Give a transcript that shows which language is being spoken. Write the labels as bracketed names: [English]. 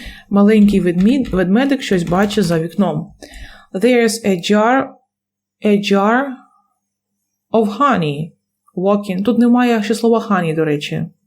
[Ukrainian] Маленький ведмедик щось бачить за вікном. [English] There's a jar of honey walking. [Ukrainian] Тут немає ще слова honey, до речі.